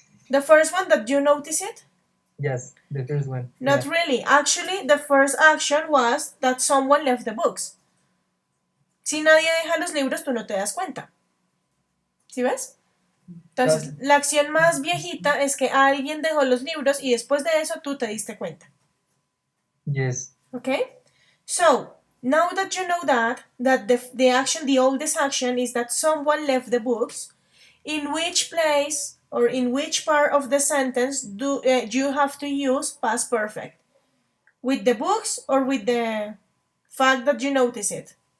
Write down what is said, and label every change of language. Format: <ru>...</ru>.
<en>The first one that you noticed it? Yes, the first one. Not really. Actually, the first action was that someone left the books.</en> <es>Si nadie deja los libros, tú no te das cuenta. ¿Sí ves? Entonces, la acción más viejita es que alguien dejó los libros y después de eso tú te diste cuenta.</es> <en>Yes. Okay? So, now that you know that the action, the oldest action is that someone left the books, in which place or in which part of the sentence do you have to use past perfect? With the books or with the fact that you notice it?</en>